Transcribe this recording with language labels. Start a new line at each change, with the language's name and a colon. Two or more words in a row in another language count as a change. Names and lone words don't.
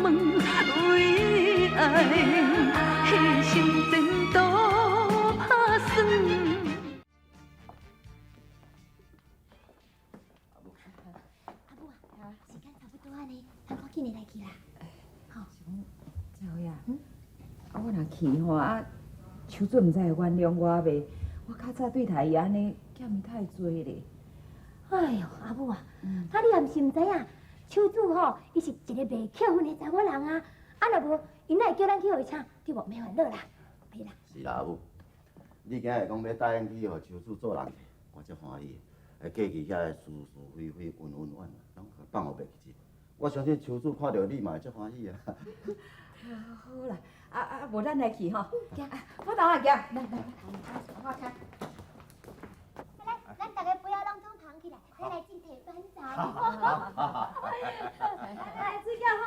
Min Nan Chinese: 为爱牺牲前途打算。阿母啊，时间差不多啊呢，咱赶紧的来去啦。好，这回啊，我若去吼啊，秋子唔知会原谅我袂？我较早对待伊安尼欠伊太多咧。哎呦，阿母啊，你也毋是毋知影，秋子吼，伊是一个袂扣分的查某人啊。啊，若无，伊哪会叫咱去互伊请，对无？免烦恼啦，去啦。是啦，阿母，你今日讲要答应去互秋子做人客，我足欢喜。过去遐是是非非、恩恩怨怨，拢放互袂记。我相信秋子看到你嘛会足欢喜啊。好啦，无咱来去吼。我等下行，来，我请。来，咱大家不要拢总旁起来，咱来进铁班长。来，睡觉好啊。